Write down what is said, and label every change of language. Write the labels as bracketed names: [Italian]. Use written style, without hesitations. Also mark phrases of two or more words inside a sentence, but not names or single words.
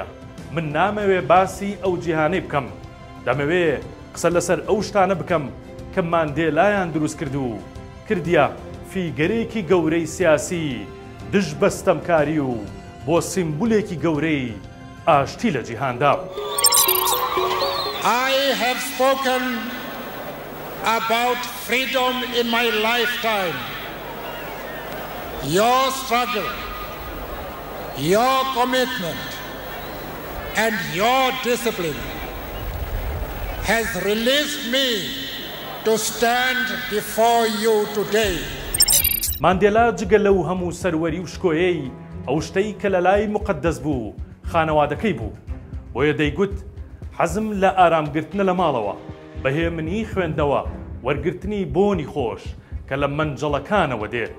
[Central Kurdish] من نامەوێ باسی ئەو جیهانەی بکەم. دەمەوێ قسە لەسەر ئەو شتانە بکەم کە ماندێلایان دروست کرد و کردیە فیگەرێکی گەورەی سیاسی دژ بەستەمکاری و بۆ سیمبولێکی گەورەی ئاشتی لە جیهاندا. [English] I have spoken about freedom in my lifetime. Your struggle, your commitment, and your discipline has released me to stand before you today. [Central Kurdish] ماندێلا جگە لەو هەموو سەروەری و شکۆیەی ئەو شتەی کە لە لای مقدەس بوو خانەوادەکەی بوو. بۆیە دەیگوت حەزم لە ئارامگرتنە لە ماڵەوە، بەهێمنی خوێندنەوە، وەرگرتنی بۆنی خۆش کە لە مەنجەڵەکانەوە دێت.